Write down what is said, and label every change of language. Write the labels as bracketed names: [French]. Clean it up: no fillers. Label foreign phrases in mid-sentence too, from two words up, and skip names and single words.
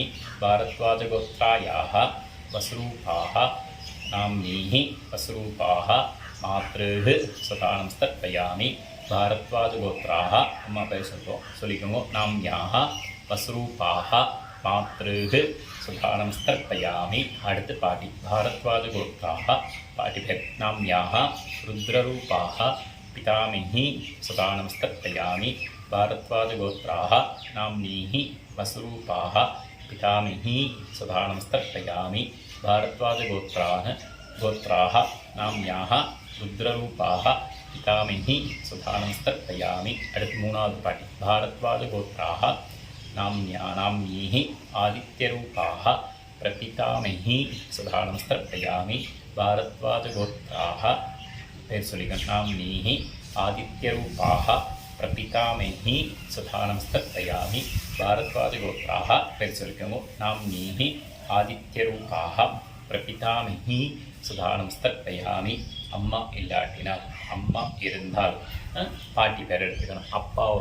[Sanskrit] भारद्वाज गोत्रायाः वसुरूपाः नाम्नीः वसुरूपाः मातृः सुधा नमस्तर्पयामि. भारद्वाज गोत्राः [Tamil] அம்மா பேர் சொல்லிக்கோங்க. [Sanskrit] नाम्याः वसुरूपाः मातृः सुधा नमस्तर्पयामि. [Tamil] அடுத்து பாட்டி. [Sanskrit] भारद्वाज गोत्राः [Tamil] பாட்டி பேர் [Sanskrit] नाम्याः रुद्ररूपाः पितामही सुधा नमस्तर्पयामि. भारद्वाज गोत्राः नाम्नीः वसुरूपाः पितामही सुधा नमस्तर्पयामि. भारद्वाज गोत्राः नाम्याः रुद्ररूपाः पितामही सुधा नमस्तर्पयामि. [Tamil] அடுத்து 3வது பாட்டி. [Sanskrit] भारद्वाज गोत्राः नाम्नीः आदित्यरूपाः प्रपितामही सुधा नमस्तर्पयामि. भारद्वाज गोत्राः [Tamil] பேர் சொல்லிக்கணும். [Sanskrit] नाम्नीः आदित्यरूपाः प्रपितामही सुधा नमस्तर्पयामि. भारद्वाज गोत्राः [Tamil] பேர் சொல்லிக்கோங்க. [Sanskrit] नाम्नीः आदित्यरूपाः प्रपितामही सुधा नमस्तर्पयामि. [Tamil] அம்மா இல்லாட்டினால், அம்மா இருந்தால் பாட்டி பேர் எடுத்துக்கணும்.